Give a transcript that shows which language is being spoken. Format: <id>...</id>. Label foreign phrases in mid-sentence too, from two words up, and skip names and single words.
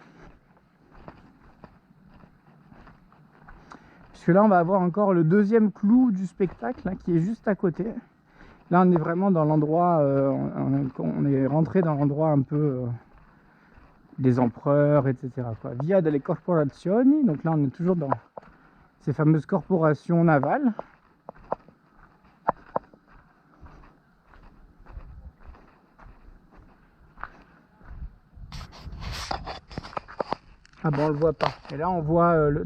<fr>Puisque là, on va avoir encore le deuxième clou du spectacle, hein, qui est juste à côté. Là, on est vraiment dans l'endroit, on est rentré dans l'endroit un peu des empereurs, etc. quoi. Via delle corporazioni, donc là, on est toujours dans ces fameuses corporations navales. Ah bah on le voit pas. Et là on voit le...</fr>